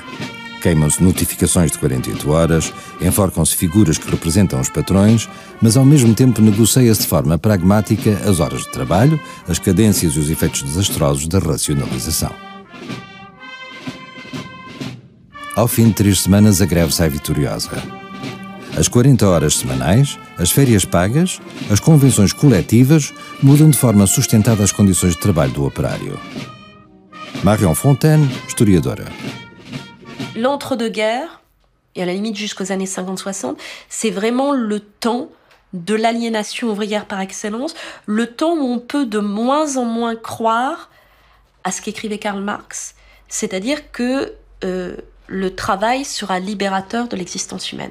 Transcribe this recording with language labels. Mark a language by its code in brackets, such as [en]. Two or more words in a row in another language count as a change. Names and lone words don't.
[pt] Queimam-se notificações de 48 horas, enforcam-se figuras que representam os patrões, mas ao mesmo tempo negocia-se de forma pragmática as horas de trabalho, as cadências e os efeitos desastrosos da racionalização. Ao fim de 3 semanas, a greve sai vitoriosa. As 40 horas semanais, as férias pagas, as convenções coletivas mudam de forma sustentada as condições de trabalho do operário. Marion Fontaine, historiadora. [fr] L'entre-deux-guerres, et à la limite jusqu'aux années 50-60, c'est vraiment le temps de l'aliénation ouvrière par excellence, le temps où on peut de moins en moins croire à ce qu'écrivait Karl Marx, c'est-à-dire que le travail sera libérateur de l'existence humaine.